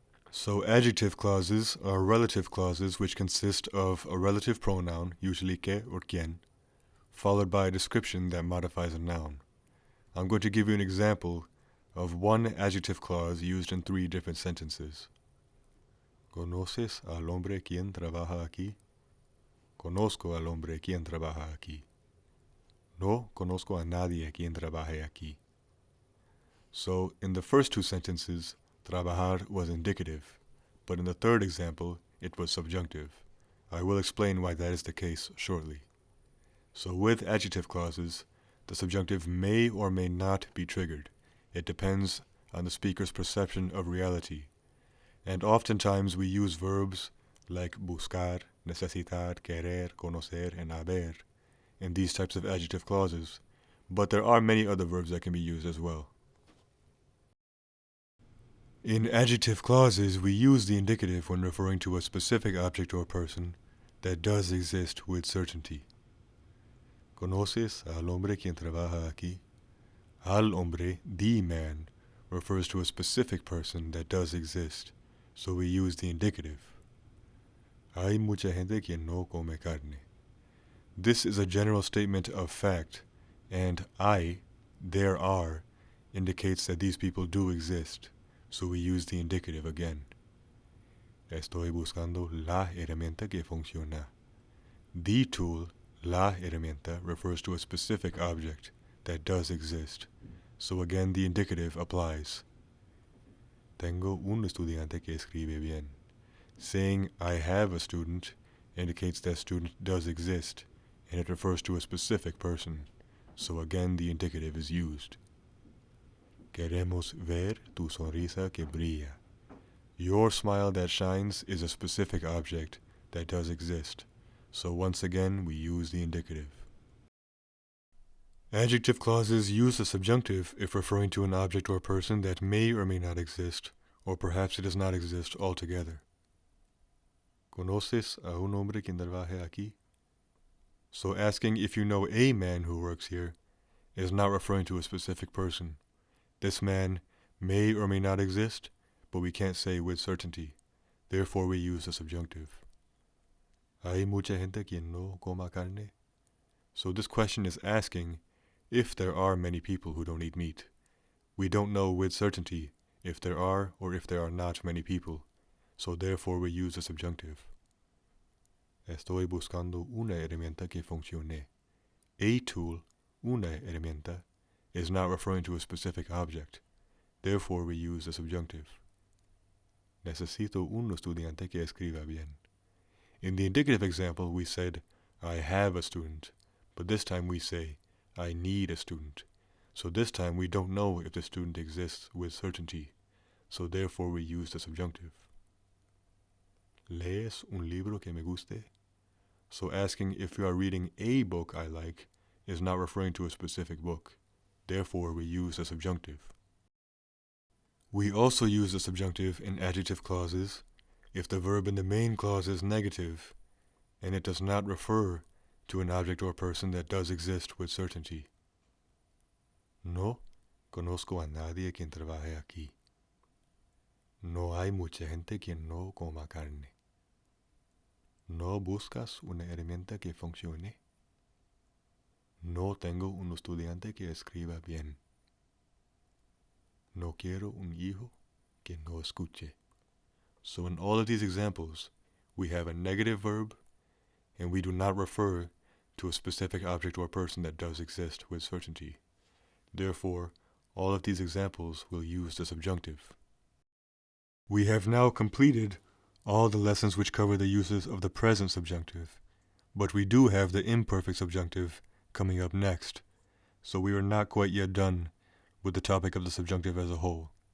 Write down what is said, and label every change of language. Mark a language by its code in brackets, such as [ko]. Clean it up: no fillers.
[en] So adjective clauses are relative clauses which consist of a relative pronoun, usually que or quien, followed by a description that modifies a noun. I'm going to give you an example of one adjective clause used in 3 different sentences. [es] ¿Conoces al hombre quien trabaja aquí? Conozco al hombre quien trabaja aquí. No conozco a nadie quien trabaje aquí. [en] So, in the first 2 sentences, trabajar was indicative, but in the third example, it was subjunctive. I will explain why that is the case shortly. So with adjective clauses, the subjunctive may or may not be triggered. It depends on the speaker's perception of reality. And oftentimes we use verbs like buscar, necesitar, querer, conocer, and haber in these types of adjective clauses, but there are many other verbs that can be used as well. In adjective clauses, we use the indicative when referring to a specific object or person that does exist with certainty. [es] ¿Conoces al hombre quien trabaja aquí? [en] Al hombre, the man, refers to a specific person that does exist, so we use the indicative. [es] Hay mucha gente quien no come carne. [en] This is a general statement of fact, and there are, indicates that these people do exist, so we use the indicative again. [es] Estoy buscando la herramienta que funciona. [en] The tool, la herramienta, refers to a specific object that does exist, so again the indicative applies. [es] Tengo un estudiante que escribe bien. [en] Saying I have a student indicates that student does exist, and it refers to a specific person, so again the indicative is used. [es] Queremos ver tu sonrisa que brilla. [en] Your smile that shines is a specific object that does exist, so once again we use the indicative. Adjective clauses use the subjunctive if referring to an object or person that may or may not exist, or perhaps it does not exist altogether. [es] ¿Conoces a un hombre quien trabaje aquí? [en] So asking if you know a man who works here is not referring to a specific person. This man may or may not exist, but we can't say with certainty. Therefore we use the subjunctive. [es] ¿Hay mucha gente quien no coma carne? [en] So this question is asking if there are many people who don't eat meat. We don't know with certainty if there are or if there are not many people, so therefore we use the subjunctive. [es] Estoy buscando una herramienta que funcione. [en] A tool, una herramienta, is not referring to a specific object. Therefore we use the subjunctive. [es] Necesito un estudiante que escriba bien. [en] In the indicative example we said, I have a student, but this time we say, I need a student. So this time we don't know if the student exists with certainty, so therefore we use the subjunctive. [es] ¿Lees un libro que me guste? [en] So asking if you are reading a book I like is not referring to a specific book. Therefore we use the subjunctive. We also use the subjunctive in adjective clauses if the verb in the main clause is negative and it does not refer to an object or person that does exist with certainty. [es] No conozco a nadie quien trabaje aquí. No hay mucha gente quien no coma carne. ¿No buscas una herramienta que funcione? No tengo un estudiante que escriba bien. No quiero un hijo que no escuche. [en] So in all of these examples, we have a negative verb, and we do not refer to a specific object or person that does exist with certainty. Therefore, all of these examples will use the subjunctive. We have now completed all the lessons which cover the uses of the present subjunctive, but we do have the imperfect subjunctive coming up next, so we are not quite yet done with the topic of the subjunctive as a whole.